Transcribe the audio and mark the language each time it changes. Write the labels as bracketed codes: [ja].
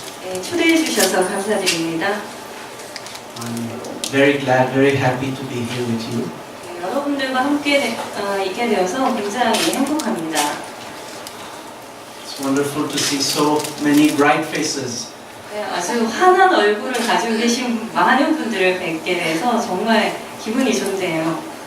[ko] 네, 초대해 주셔서 감사드립니다. [en] I'm very glad, very happy to be here with you. [ko] 네, 여러분들과 함께 있게 되어서 굉장히 행복합니다. [en] It's wonderful to see so many bright faces. [ko] 네, 아주 환한 얼굴을 가지고 계신 많은 분들을 뵙게 돼서 정말 기분이 좋네요.